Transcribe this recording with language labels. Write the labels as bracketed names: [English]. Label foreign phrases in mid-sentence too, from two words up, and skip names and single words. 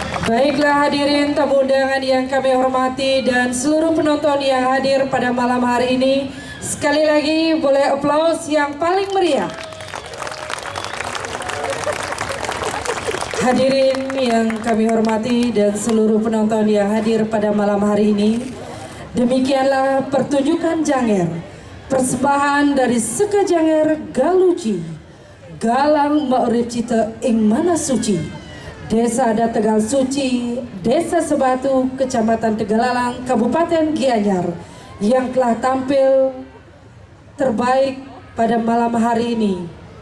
[Indonesian] Baiklah hadirin tamu undangan yang kami hormati dan seluruh penonton yang hadir pada malam hari ini, sekali lagi boleh aplaus yang paling meriah. Hadirin yang kami hormati dan seluruh penonton yang hadir pada malam hari ini, demikianlah pertunjukan Janger, persembahan dari Seka Janger Galuci, Galang Ma'urip Cita ing Mana Suci, Desa adat Tegal Suci, Desa Sebatu, Kecamatan Tegalalang, Kabupaten Gianyar, yang telah tampil terbaik pada malam hari ini.